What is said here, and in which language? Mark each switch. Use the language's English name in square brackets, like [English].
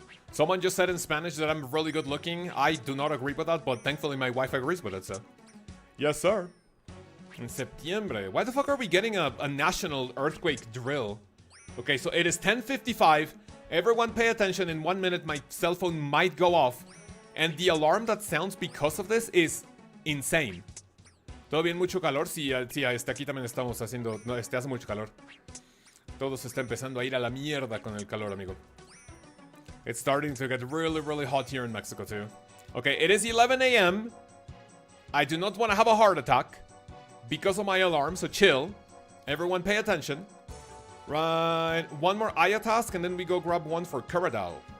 [English] Someone just said in Spanish that I'm really good looking. I do not agree with that, but thankfully my wife agrees with it, so. Yes, sir. In septiembre. Why the fuck are we getting a national earthquake drill? Okay, so it is 10:55, Everyone pay attention. In 1 minute, my cell phone might go off. And the alarm that sounds because of this is insane. [Spanish] ¿Todo bien? ¿Mucho calor? Sí, sí, aquí también estamos haciendo... No, hace mucho calor. Todo se está empezando a ir a la mierda con el calor, amigo. [English] It's starting to get really, really hot here in Mexico, too. Okay, it is 11 a.m. I do not want to have a heart attack because of my alarm, so chill. Everyone pay attention. Right, one more Aya task, and then we go grab one for Karadal.